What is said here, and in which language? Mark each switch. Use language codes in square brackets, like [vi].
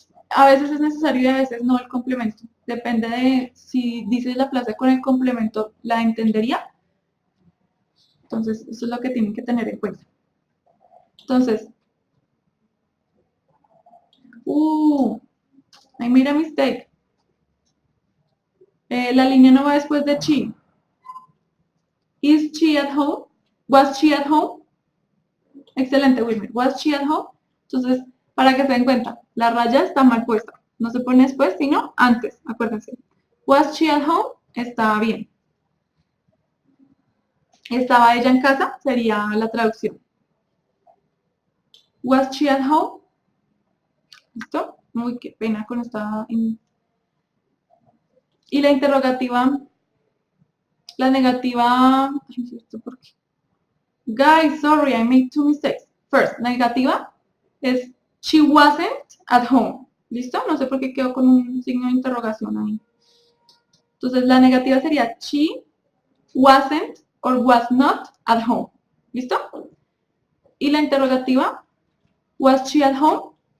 [es] A veces es necesario y a veces no el complemento. Depende de si dices la frase con el complemento, ¿la entendería? Entonces, eso es lo que tienen que tener en cuenta. [en] Entonces, I made a mistake. [es] La línea no va después de she. [en] Is she at home? Was she at home? Excelente, Wilmer. Was she at home? [es] Entonces, para que se den cuenta, la raya está mal puesta. No se pone después, sino antes, acuérdense. [en] Was she at home? [es] Estaba bien. ¿Estaba ella en casa? Sería la traducción. [en] Was she at home? [es] ¿Listo? Uy, qué pena con esta... Y la interrogativa, la negativa... Ay, ¿esto por qué? [en] Guys, sorry, I made two mistakes. First, negativa es she wasn't at home. [es] ¿Listo? No sé por qué quedó con un signo de interrogación ahí. Entonces, la negativa sería [en] she wasn't or was not at home. [es] ¿Listo? Y la interrogativa, [en] was she at home?